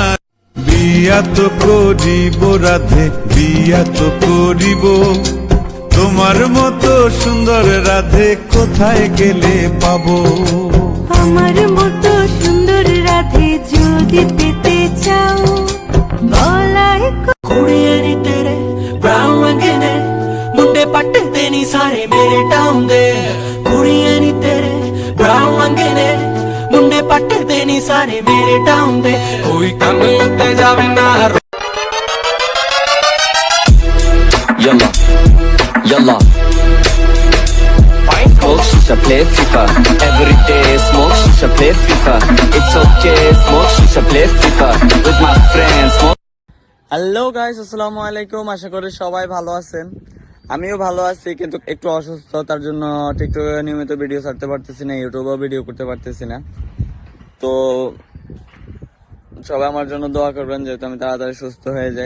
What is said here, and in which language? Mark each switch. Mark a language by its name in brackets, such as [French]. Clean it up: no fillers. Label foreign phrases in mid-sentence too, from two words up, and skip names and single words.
[Bangla] বিয়া তো করিব রাধে, বিয়া তো করিব, তোমার মতো সুন্দর রাধে কোথায় গেলে পাবো। আমার মতো সুন্দর রাধে যদি পেতে চাও, গলায় [Punjabi] ਕੁੜੀਏ ਨੀ ਤੇਰੇ ਬਰਾਊਨ ਰੰਗ ਨੇ, ਮੁੰਡੇ ਪੱਟਦੇ ਨੀ ਸਾਰੇ ਮੇਰੇ ਟਾਊਨ ਦੇ। ਕੁੜੀਏ ਨੀ ਤੇਰੇ ਬਰਾਊਨ ਰੰਗ ਨੇ, ਮੁੰਡੇ ਪੱਟਦੇ ਨੀ ਸਾਰੇ ਮੇਰੇ ਟਾਊਨ ਦੇ। ਕੋਈ ਕੰਮ ਉੱਤੇ ਜਾਵੇ ਨਾ। [Arabic] Yalla, yalla. [English] Smoke shisha, play FIFA. Every day smoke shisha, play FIFA. It's okay, smoke shisha, play FIFA. With my friends, smoke. Hello guys, [Arabic] السلام عليكم. [Bangla] আশা করি সবাই ভালো আছেন, আমিও ভালো আছি, কিন্তু একটু অসুস্থ, তার জন্য টিকটকে নিয়মিত ভিডিও ছাড়তে পারতেছি না, ইউটিউবেও ভিডিও করতে পারতেছি না। তো সবাই আমার জন্য দোয়া করবেন, যেহেতু আমি তাড়াতাড়ি সুস্থ হয়ে যাই।